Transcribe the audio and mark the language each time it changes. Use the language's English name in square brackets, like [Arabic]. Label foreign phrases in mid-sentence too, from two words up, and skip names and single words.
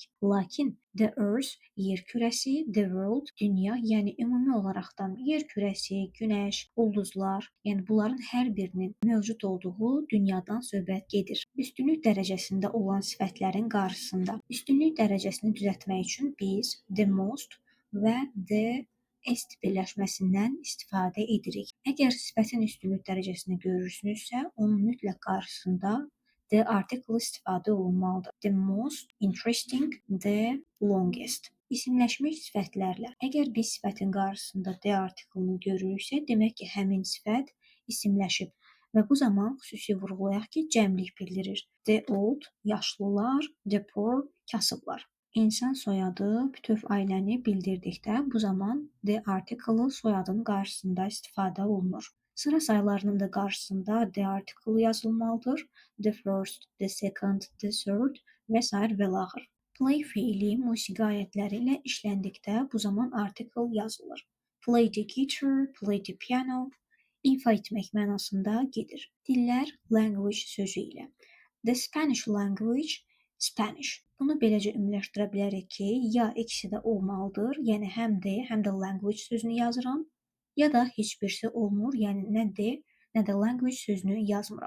[Azerbaijani] Lakin The Earth yer kürəsi, The World dünya, yəni ümumi olaraqdan yer kürəsi, günəş, ulduzlar, yəni bunların hər birinin mövcud olduğu dünyadan söhbət gedir. Üstünlük dərəcəsində olan sifətlərin qarşısında üstünlük dərəcəsini düzəltmək üçün biz [English] the most [Azerbaijani] və [English] the est [Azerbaijani] birləşməsindən istifadə edirik. Əgər sifətin üstünlük dərəcəsini görürsünüzsə, onun mütləq qarşısında [English] the article [Azerbaijani] istifadə olunmalıdır. [English] The most interesting, the longest. [Azerbaijani] İsimləşmiş sifətlərlə. Əgər biz sifətin qarşısında [English] the article- [Azerbaijani] ını görürüksə, demək ki, həmin sifət isimləşib və bu zaman xüsusi vurğulayaq ki, cəmlik bildirir. [English] The old, yaşlılar, the poor, [Azerbaijani] kasıblar. İnsan soyadı bütöv ailəni bildirdikdə bu zaman [English] the article [Azerbaijani] soyadın qarşısında istifadə olunur. Sıra sayılarının da qarşısında [English] the article [Azerbaijani] yazılmalıdır. [English] The first, the second, the third [Azerbaijani] və s. və l. Play fiili musiqi ayətləri ilə işləndikdə bu zaman article yazılır. [English] Play the guitar, play the piano, [Azerbaijani] ifa etmək mənasında gedir. Dillər language sözü ilə. [English] The Spanish language, Spanish. [Azerbaijani] Bunu beləcə ümumiləşdirə bilərik ki, ya ikisi də olmalıdır, yəni həm də language sözünü yazıram, ya da heç birisi olmur, yəni nə de, nə də language sözünü yazmıram.